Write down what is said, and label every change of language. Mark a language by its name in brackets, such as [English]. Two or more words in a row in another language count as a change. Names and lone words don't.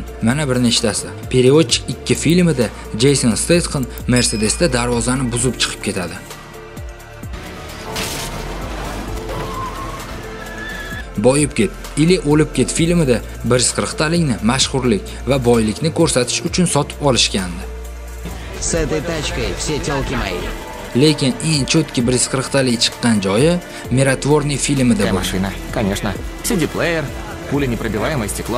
[Uzbek] Mana bir nechtasi. Переводчик 2 filmida Jason Statham Mercedesda darvozani buzib chiqib ketadi. Boyib ket ili o'lib ket filmida 140 talikni mashhurlik va boylikni ko'rsatish uchun sotib olishgandi. [Russian] С этой тачкой все тёлки мои. [Uzbek] Lekin eng cho'tki 140 talik chiqqan joyi Miratvorniy filmida bo'lgan. [Russian] Машина, конечно. CD-плеер, пуленепробиваемое стекло.